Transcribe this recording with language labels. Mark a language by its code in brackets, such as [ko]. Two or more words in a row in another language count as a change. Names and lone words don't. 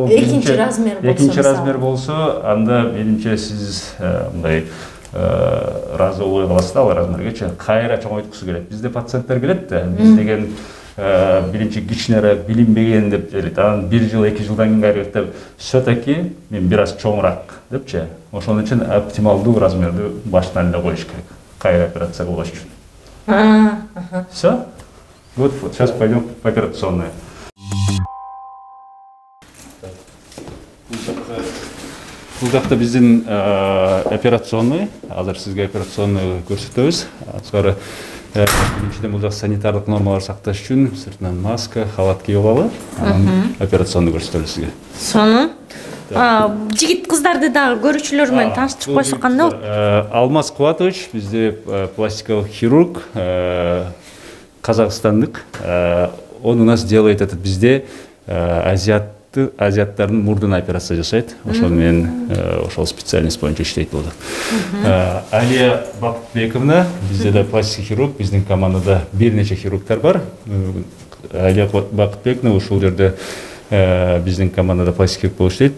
[ky] экинчи размер болсо. Экинчи размер болсо, анда менимче сиз мындай разы болбой каласыз да ал размергечи. Кайра чоңойткусу келет. Бизде пациенттер келет да, биз деген биринчи кичинерээк билинбеген деп элет. Анан 1 жыл, 2 жылдан кийин кайра деп все-таки мен бир аз чоңураак депчи. Ошон үчүн оптималдуу размерди баштан эле коюш керек. Кайра операция кылыш үчүн. [ru] Все? Вот, сейчас пойдем в операционную. [ky] Бул жакта биздин операционный, азыр сизге операционный көрсөтөбүз. Ары биринчиден бул жак санитардык нормалар сакташ үчүн сыртынан маска, халат кийип алалы. Анан операционный көрсөтөлү сизге. Сонун. Жигит кыздарды дагы көрүүчүлөр менен тааныштырып койсок кандай болот? Алмаз Кубатович бизде пластикалык хирург, казакстандык. [ru] Он у нас делает этот [ky] бизде азиаттардын мурдуна операция жасайт. Ошол менен ошол специальность боюнча иштейт болду. Алия Бакытбековна бизде да пластик хирург, биздин командада бир нече хирургтар бар. Алия Бакытбековна ушул жерде биздин командада пластик хирург болуп иштейт.